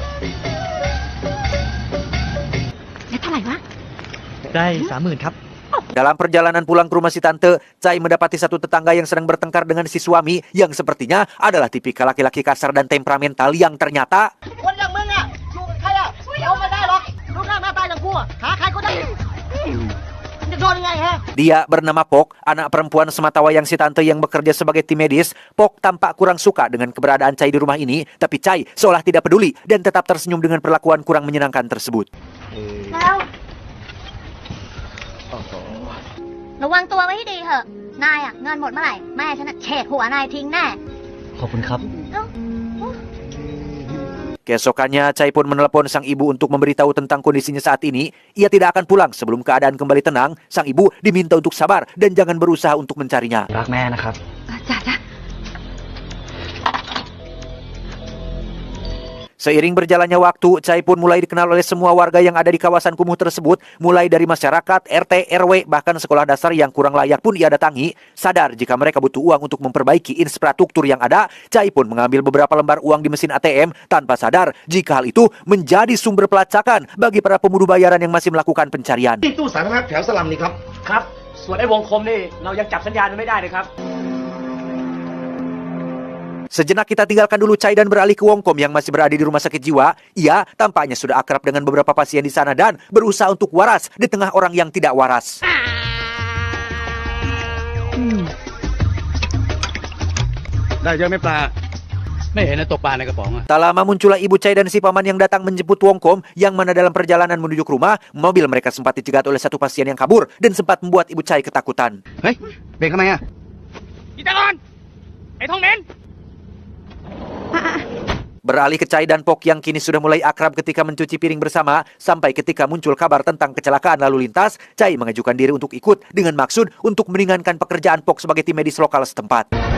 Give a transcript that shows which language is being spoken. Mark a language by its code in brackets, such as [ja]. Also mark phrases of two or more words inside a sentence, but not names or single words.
[id] Dalam perjalanan pulang ke rumah si tante, Chai mendapati satu tetangga yang sedang bertengkar dengan si suami yang sepertinya adalah tipikal laki-laki kasar dan temperamental yang ternyata dia bernama Pok, anak perempuan sematawayang si tante yang bekerja sebagai tim medis. Pok tampak kurang suka dengan keberadaan Chai di rumah ini, tapi Chai seolah tidak peduli dan tetap tersenyum dengan perlakuan kurang menyenangkan tersebut. [th] ระวังตัวไว้ให้ดีเถอะ นายอะเงินหมดเมื่อไหร่ แม่ฉันอะเฉดหัวนายทิ้งแน่ ขอบคุณครับ [id] Keesokannya, Chai pun menelepon sang ibu untuk memberitahu tentang kondisinya saat ini. Ia tidak akan pulang sebelum keadaan kembali tenang. Sang ibu diminta untuk sabar dan jangan berusaha untuk mencarinya. [th] รักแม่นะครับ จ้ะจ้ะ [id] Seiring berjalannya waktu, Chai pun mulai dikenal oleh semua warga yang ada di kawasan kumuh tersebut, mulai dari masyarakat, RT, RW, bahkan sekolah dasar yang kurang layak pun ia datangi. Sadar jika mereka butuh uang untuk memperbaiki infrastruktur yang ada, Chai pun mengambil beberapa lembar uang di mesin ATM tanpa sadar jika hal itu menjadi sumber pelacakan bagi para pembunuh bayaran yang masih melakukan pencarian. [th] ที่ตู้สาธารณะแถวสลัมนี่ครับ ครับ ส่วนไอ้วงคมนี่เรายังจับสัญญาณมันไม่ได้เลยครับ [id] Sejenak kita tinggalkan dulu Chai dan beralih ke Wongkom yang masih berada di rumah sakit jiwa. Ia tampaknya sudah akrab dengan beberapa pasien di sana dan berusaha untuk waras di tengah orang yang tidak waras. Tak lama muncullah ibu Chai dan si paman yang datang menjemput Wongkom, yang mana dalam perjalanan menuju ke rumah, mobil mereka sempat dicegat oleh satu pasien yang kabur dan sempat membuat ibu Chai ketakutan. [th] เฮ้ยเบรกทำไมอะ [id] Beralih ke Chai dan Pok yang kini sudah mulai akrab ketika mencuci piring bersama, sampai ketika muncul kabar tentang kecelakaan lalu lintas, Chai mengajukan diri untuk ikut dengan maksud untuk meringankan pekerjaan Pok sebagai tim medis lokal setempat.